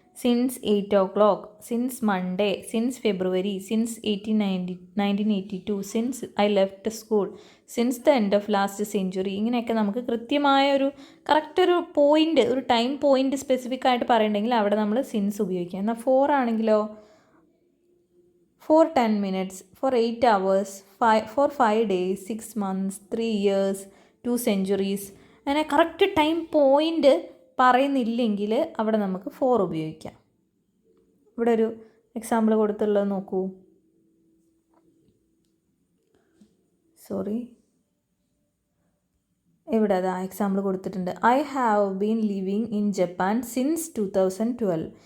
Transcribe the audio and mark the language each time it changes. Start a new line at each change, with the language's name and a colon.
English: Since 8 o'clock, since Monday, since February, since 1982, since I left school, since the end of last century.
Malayalam: ഇങ്ങനെയൊക്കെ നമുക്ക് കൃത്യമായ ഒരു correct ഒരു point, ഒരു time point specific ആയിട്ട് പറയണമെങ്കിൽ അവിടെ നമ്മൾ സിൻസ് ഉപയോഗിക്കുക. എന്നാൽ 4 ആണെങ്കിലോ,
English: for 10 minutes, for 8 hours, for 5 days, 6 months, 3 years, 2 centuries.
Malayalam: അങ്ങനെ കറക്റ്റ് ടൈം പോയിൻ്റ് പറയുന്നില്ലെങ്കിൽ അവിടെ നമുക്ക് 4 ഉപയോഗിക്കാം. ഇവിടെ ഒരു എക്സാമ്പിൾ കൊടുത്തുള്ളത് നോക്കൂ. ഇവിടെ അതാ എക്സാമ്പിൾ കൊടുത്തിട്ടുണ്ട്.
English: I have been living in Japan since 2012.